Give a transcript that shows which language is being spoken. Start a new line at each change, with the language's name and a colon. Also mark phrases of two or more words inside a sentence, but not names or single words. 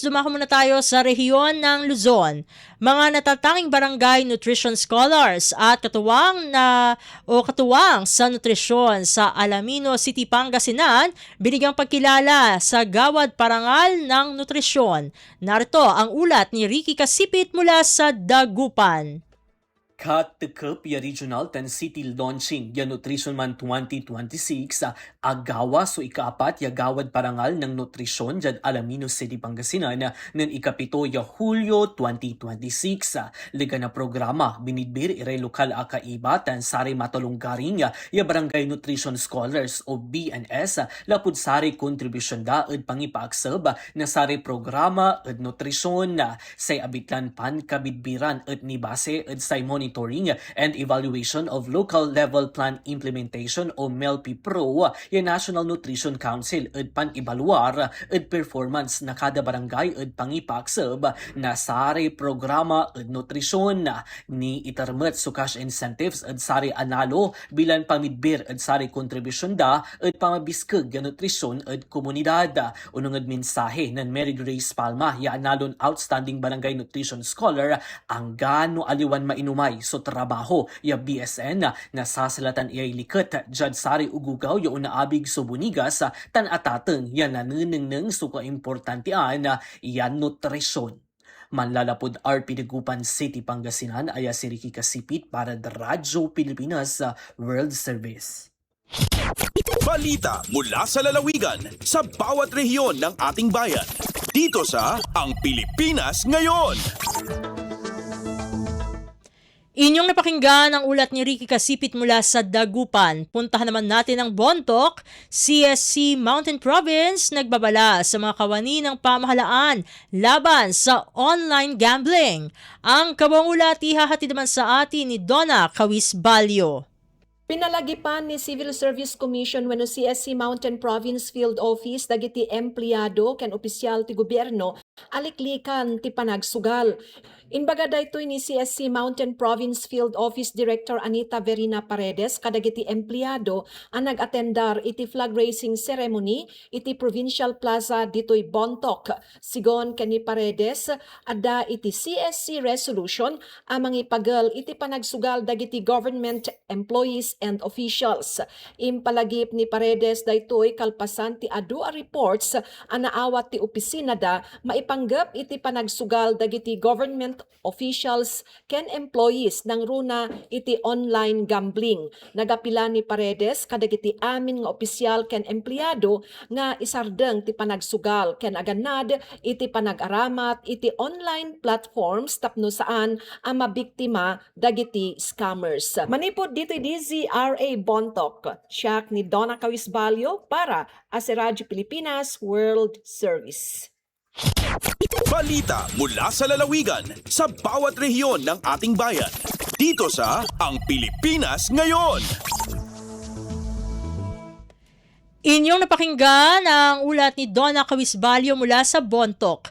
Filipino: Dumako muna tayo sa rehiyon ng Luzon. Mga natatanging barangay nutrition scholars at katuwang sa nutrisyon sa Alamino City, Pangasinan, binigyang pagkilala sa Gawad Parangal ng Nutrisyon. Narito ang ulat ni Ricky Kasipit mula sa Dagupan.
Pangasinan: Katekep ya Regional 10 City launching ya Nutrition Man 2026 agawa so ikaapat ya Gawad Parangal ng Nutrisyon dyan Alamino City, Pangasinan ng ikapito ya Hulyo 2026. Liga na programa binidbir iray lokal akaiba tan sari matulunggaring ya Barangay Nutrition Scholars o BNS lapud sari kontribusyon da ed pangipaaksab na sari programa ed nutrisyon say abitlan pan kabidbiran ed ni base ed say monitoring
English: and evaluation of local level plan implementation
Pangasinan: o MELP Pro ya National Nutrition Council ed pan-ibaluar ed performance na kada barangay ed pangipaksab na sari programa ed nutrisyon ni itermet so
English: cash incentives
Pangasinan: ed sari analo bilan pamidbir ed sari kontribusyon da ed pamabiskeg ya nutrisyon ed komunidad. Unong ed mensahe ng Mary Grace Palma ya analon
English: outstanding barangay nutrition scholar
Pangasinan: ang gano aliwan mainumay so trabaho ya BSN na sasalatan iyay liket jad sari ugugaw ya unaabig so bunigas tan atateng ya naneneng so kaimportantean ya nutrisyon. Manlalapod RP Dagupan City, Pangasinan aya si Ricky Kasipit para the Radyo Pilipinas World Service.
Filipino: Balita mula sa lalawigan sa bawat rehiyon ng ating bayan. Dito sa Ang Pilipinas Ngayon. Inyong napakinggan ang ulat ni Ricky Kasipit mula sa Dagupan. Puntahan naman natin ang Bontoc. CSC Mountain Province nagbabala sa mga kawani ng pamahalaan laban sa
English: online gambling.
Filipino: Ang kabang ulat ihahatid naman sa atin ni Donna Kawisbalyo.
Iloko: Pinalagipan ni Civil Service Commission wenno CSC Mountain Province Field Office dagiti empleyado ken opisyal ti gobyerno aliklikan ti panagsugal. Inbaga daytoy ni CSC Mountain Province Field Office Director Anita Verina Paredes kadagiti empleyado ang nag-atendar iti
English: flag raising ceremony
Iloko: iti Provincial Plaza ditoy Bontoc. Sigon kani Paredes adda iti CSC resolution amang ipagal iti panagsugal dagiti
English: government employees and officials.
Iloko: Impalagip ni Paredes daytoy kalpasan ti adu a reports ang naawat ti opisina da maipanggap iti panagsugal dagiti
English: government officials
Iloko: ken employees ng runa iti
English: online gambling.
Iloko: Nagapila ni Paredes kadagiti amin nga opisyal ken empleyado nga isardeng ti panagsugal ken aganad iti panag-aramat iti
English: online platforms
Iloko: tapno saan ang mabiktima dagiti scammers. Manipod dito DZRA Bontoc, siyak ni Donna Cawisbalio
Filipino: para sa
Iloko: Radyo Pilipinas World Service.
Filipino: Balita mula sa lalawigan sa bawat rehiyon ng ating bayan. Dito sa Ang Pilipinas Ngayon. Inyong napakinggan ang ulat ni Donna Cawisbalio mula sa Bontoc.